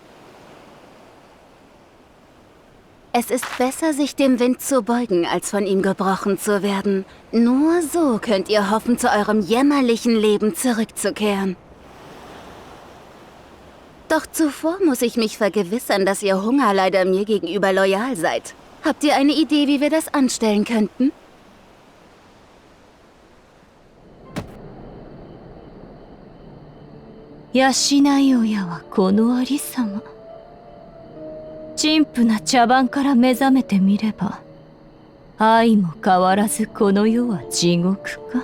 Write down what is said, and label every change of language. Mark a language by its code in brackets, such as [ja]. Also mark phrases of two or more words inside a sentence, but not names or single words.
[de] Es ist besser, sich dem Wind zu beugen, als von ihm gebrochen zu werden. Nur so könnt ihr hoffen, zu eurem jämmerlichen Leben zurückzukehren. Doch zuvor muss ich mich vergewissern, dass ihr Hungerleider mir gegenüber loyal seid. Habt ihr eine Idee, wie wir das anstellen könnten? [ja] 養い親はこのありさま。陳腐な茶番から目覚めてみれば、愛も変わらずこの世は地獄か。